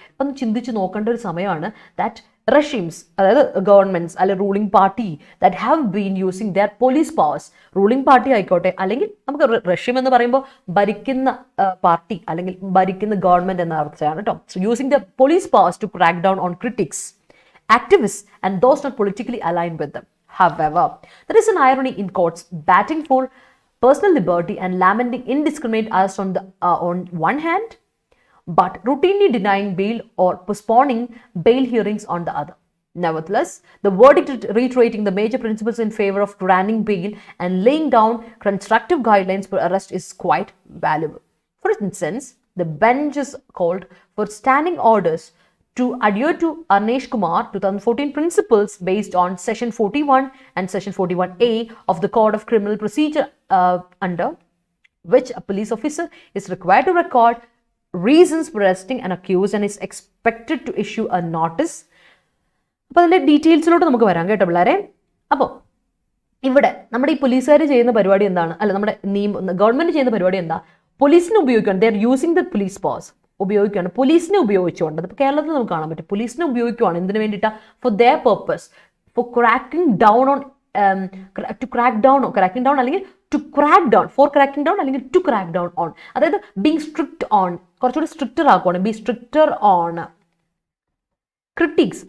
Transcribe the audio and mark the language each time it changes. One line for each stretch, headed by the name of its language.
Malayalam: ഒന്ന് ചിന്തിച്ച് നോക്കേണ്ട ഒരു സമയമാണ്.
English: that regimes,
Malayalam: അതായത് ഗവൺമെന്റ്സ് അല്ലെ ruling party
English: that have been using their police powers,
Malayalam: ruling party ആയിക്കോട്ടെ, അല്ലെങ്കിൽ നമുക്ക് റെഷീം എന്ന് പറയുമ്പോൾ ഭരിക്കുന്ന പാർട്ടി അല്ലെങ്കിൽ ഭരിക്കുന്ന ഗവൺമെന്റ് എന്ന അർത്ഥമാണ് കേട്ടോ.
English: Using the police powers to crack down on critics, activists and those not politically aligned with them. However, there is an irony in courts batting for personal liberty and lamenting indiscriminate arrest on one hand, but routinely denying bail or postponing bail hearings on the other. Nevertheless, the verdict reiterating the major principles in favor of granting bail and laying down constructive guidelines for arrest is quite valuable. For instance, the bench is called for standing orders to adhere to Arnesh Kumar 2014 principles based on section 41 and section 41A of the Code of Criminal Procedure, under which a police officer is required to record reasons for arresting an accused and is expected to issue a notice.
Malayalam: അപ്പോൾ അതിൻ്റെ ഡീറ്റെയിൽസിലോട്ട് നമുക്ക് വരാം കേട്ടോ പിള്ളേരെ. അപ്പോൾ ഇവിടെ നമ്മുടെ ഈ പോലീസുകാർ ചെയ്യുന്ന പരിപാടി എന്താണ്, അല്ല നമ്മുടെ ഗവൺമെന്റ് ചെയ്യുന്ന പരിപാടി എന്താ, പോലീസിനെ ഉപയോഗിക്കുകയാണ്.
English: they are using the police powers,
Malayalam: ഉപയോഗിക്കുകയാണ്, പോലീസിനെ ഉപയോഗിച്ചുകൊണ്ട്. അതിപ്പോൾ കേരളത്തിൽ നമുക്ക് കാണാൻ പറ്റും, പോലീസിനെ ഉപയോഗിക്കുകയാണ് എന്തിനു വേണ്ടിയിട്ടാണ്,
English: for their purpose, for cracking down on, to crack down, cracking down അല്ലെങ്കിൽ to crack down, for cracking down അല്ലെങ്കിൽ to crack down on, അതായത് being strict on,
Malayalam: കുറച്ചുകൂടി stricter ആക്കുവാണ്,
English: Be stricter on critics.